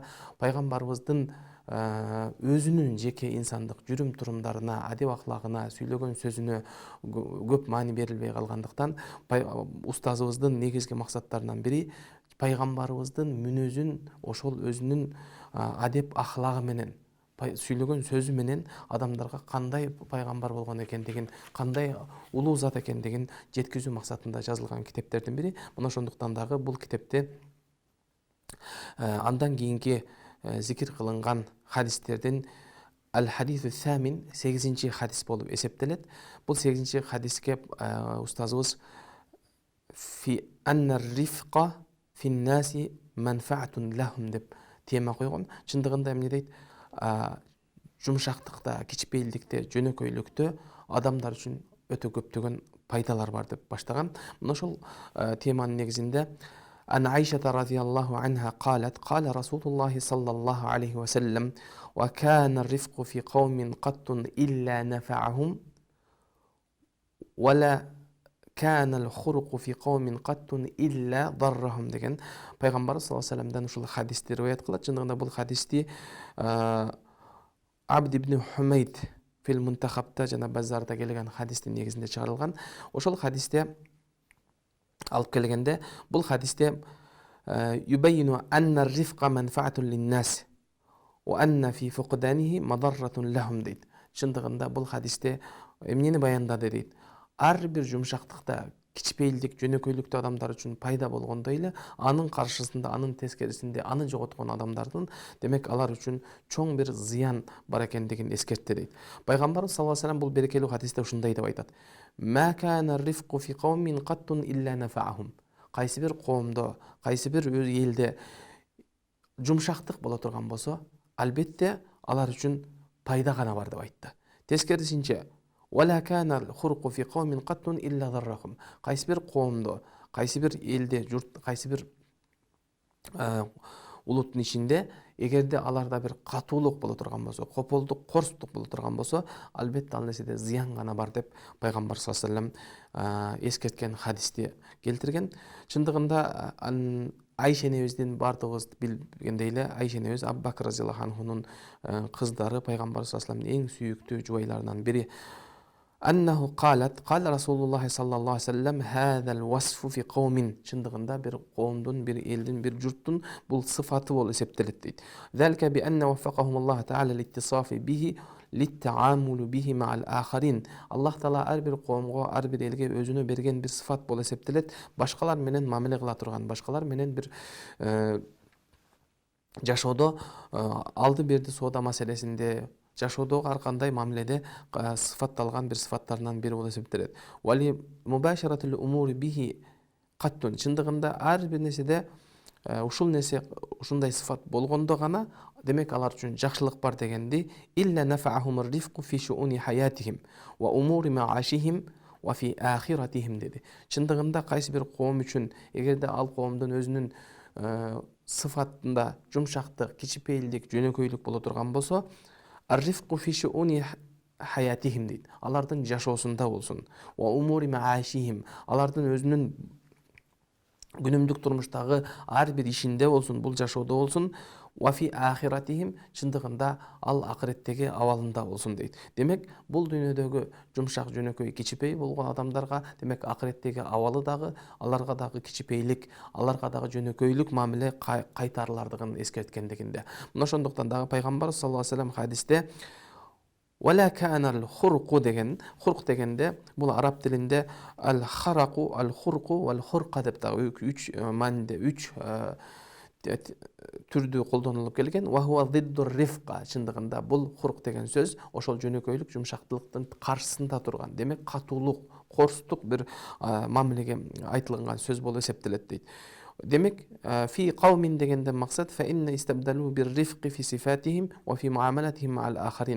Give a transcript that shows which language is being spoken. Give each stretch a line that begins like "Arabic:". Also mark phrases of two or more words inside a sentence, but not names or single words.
Kyrgyz: пайгамбарыбыздын өзүнүн жеке инсандык жүрүм турумдарына, адеп ахлагына, сүйлөгөн сөзүнө көп маани берилбей калгандыктан, устазыбыздын негизги максаттарынан бири пайгамбарыбыздын мүнөзүн, ошол өзүнүн адеп ахлагы менен, сүйлөгөн сөзү менен адамдарга кандай пайгамбар болгон экендигин, кандай улуу зат экендигин жеткизүү максатында жазылган китептердин бири. Мына ошондуктан дагы бул китепте андан кийинки зикир кылынган хадистердин
Arabic: الحديث الثامن
Kyrgyz: 8-чи хадис болуп эсептелет. Бул 8-чи хадиске устазыбыз
Arabic: في أن الرفق في الناس منفعة لهم
Kyrgyz: деп тема койгон. Чындыгында эмне дейт? Жумшактыкта, кичпейилдикте, жөнөкөйлүктө адамдар үчүн өтө көптөгөн пайдалар бар деп баштаган. Мына ошол теманын негизинде
Arabic: عن عائشة رضي الله عنها قالت قال رسول الله صلى الله عليه وسلم وكان الرفق في قوم قط إلا نفعهم ولا كان الخرق في قوم قط إلا ضرهم
Kyrgyz: деген пайгамбарыбыз
Arabic: صلى الله عليه وسلم
Kyrgyz: ушул хадисти риваят кылат. Чындыгында бул хадисти Абд ибн Хумейд фил Мунтахабта жана Базарда келген хадистин негизинде чыгарылган. Ошол хадисте алып келгенде, бул хадисте
Arabic: يبين أن الرفق منفعة للناس وأن في فقدانه مضرة لهم
Kyrgyz: дейт. Чындыгында бул хадисте эмнени баяндады дейт? Ар бир жумшактыкта, кичпейилдик, жөнөкөйлүктө адамдар үчүн пайда болгондой эле, анын каршысында, анын тескерисинде аны жоготкон адамдардын, демек алар үчүн чоң бир зыян бар экендигин эскертти дейт. Пайгамбарыбыз
Arabic: صلى الله عليه وسلم
Kyrgyz: бул берекелүү хадисте ушундай деп айтат:
Arabic: "ما كان الرفق في قوم قط إلا نفعهم."
Kyrgyz: Кайсы бир коомдо, кайсы бир элде жумшактык боло турган болсо, албетте алар үчүн пайда гана бар деп айтты.
Arabic: Тескерисинче ولا كان الخرق في قوم قط إلا ضرهم.
Kyrgyz: Кайсы бир коомдо, кайсы бир элде, журт, кайсы бир улуттун ичинде эгерде аларда бир катуулук боло турган болсо, кополдук, корсуктук боло турган болсо, албетте ал нерседе зыян гана бар деп пайгамбар
Arabic: صلى الله عليه وسلم
Kyrgyz: эскерткен хадисти келтирген. Чындыгында Айша энебиздин бардыгыбыз билгендей эле, Айша энебиз Абу Бакр
Arabic: رضي الله عنه
Kyrgyz: кыздары, пайгамбар
Arabic: صلى الله عليه وسلم
Kyrgyz: эң сүйүктүү жубайларынан бири.
Arabic: أنه قالت قال رسول الله صلى الله عليه وسلم هذا الوصف في قوم.
Kyrgyz: Чындыгында бир коомдун, бир элдин, бир журттун бул сыфаты болуп эсептелет дейт.
Arabic: ذلك بأن وفقهم الله تعالى للاتصاف به للتعامل به مع الآخرين.
Kyrgyz: Аллах Таала ар бир коомго, ар бир элге өзүнө берген бир сыфат болуп эсептелет. Башкалар менен мамиле кыла турган, башкалар менен бир жашоодо алды берди соода маселесинде, жашоодогу ар кандай мамиледе сыфатталган бир сыфаттарынан бири болуп эсептелет.
Arabic: ولا مباشرة الأمور به قط.
Kyrgyz: Чындыгында ар бир нерседе ушул нерсе ушундай сыфат болгондо гана демек алар үчүн жакшылык бар дегенди.
Arabic: إلا نفعهم الرفق في شؤون حياتهم وأمور معاشهم وفي آخرتهم деди.
Kyrgyz: Чындыгында кайсы бир коом үчүн эгерде ал коомдун өзүнүн сыфатында жумшактык, кичипейилдик, жөнөкөйлүк боло турган болсо,
Arabic: الرفق في شؤون حياتهم
Kyrgyz: дейт. Алардын жашоосунда болсун.
Arabic: وأمور معاشهم,
Kyrgyz: алардын өзүнүн күнүмдүк турмуштагы ар бир ишинде болсун, бул жашоодо болсун.
Arabic: وفي آخرتهم,
Kyrgyz: чындыгында ал акыреттеги абалында болсун дейт. Демек, бул дүйнөдөгү жумшак, жөнөкөй, кичипей болгон адамдарга, демек акыреттеги абалы дагы, аларга дагы кичипейлик, аларга дагы жөнөкөйлүк мамиле кайтарылардыгын эскерткендигинде. Мына ошондуктан дагы пайгамбар
Arabic: صلى الله عليه وسلم
Kyrgyz: хадисте
Arabic: ولا كان الخرق
Kyrgyz: деген, хурк дегенде бул араб тилинде
Arabic: الخرق، الخرق والخرقة
Kyrgyz: деп дагы үч маанинде үч түрдүү колдонулуп келген.
Arabic: وهو ضد الرفق,
Kyrgyz: чындыгында бул хурк деген сөз ошол жөнөкөйлүк, жумшактылыктын каршысында турган, демек катуулук, корстук бир мамилеге айтылган сөз болуп эсептелет дейт. Демек,
Arabic: في قوم
Kyrgyz: дегенде максат
Arabic: فإن استبدلوا بالرفق في صفاتهم وفي معاملاتهم مع الآخرين.